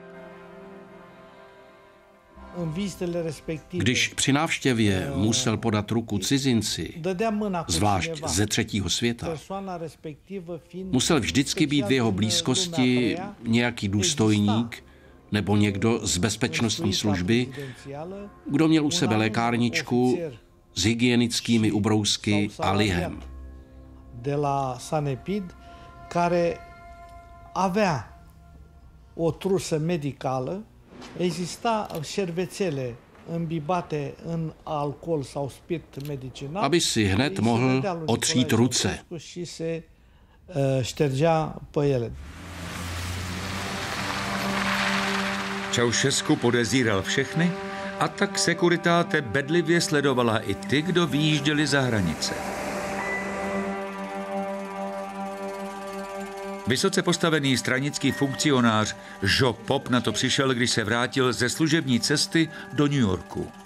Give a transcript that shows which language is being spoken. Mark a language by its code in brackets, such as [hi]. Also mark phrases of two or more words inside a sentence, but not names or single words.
[cs] Když při návštěvě musel podat ruku cizinci, zvlášť ze třetího světa, musel vždycky být v jeho blízkosti nějaký důstojník nebo někdo z bezpečnostní služby, kdo měl u sebe lékárničku s hygienickými ubrousky a lihem. [ro] De la Sanepid, care avea o trusă medicală. Exista șervețele îmbibate în alcool sau spirit medicinal. [cs] Aby si hned mohl otřít ruce. [ro] Și se ștergea pe ele. [cs] Ceausescu podezíral všechny a tak Securitate bedlivě sledovala i ty, kdo vyjížděli za hranice. Vysoce postavený stranický funkcionář Jo Pop na to přišel, když se vrátil ze služební cesty do New Yorku.